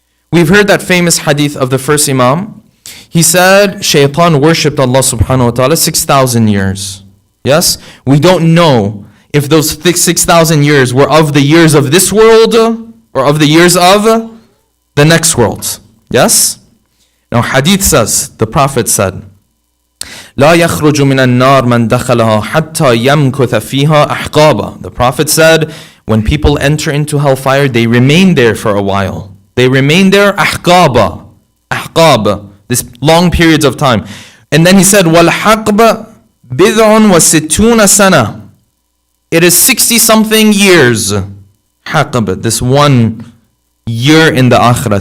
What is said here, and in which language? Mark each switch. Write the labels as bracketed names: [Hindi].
[English] We've heard that famous hadith of the first Imam. He said, Shaitan worshipped Allah subhanahu wa ta'ala 6,000 years. Yes? We don't know if those 6,000 years were of the years of this world or of the years of the next world. Yes? Now hadith says, the Prophet said, [Arabic] لا يخرج من النار من دخلها حتى يمكث فيها أحقابا. [English] The Prophet said, when people enter into hellfire, they remain there for a while. They remain there [Arabic] أحقابا. أحقاب. [English] This long periods of time. And then he said, [Arabic] وَالْحَقْبَ بِضْعٌ وَسِتُّونَ سَنَةً. [English] It is 60 something years. [Arabic] حقب, [English] this 1 year in the akhirah.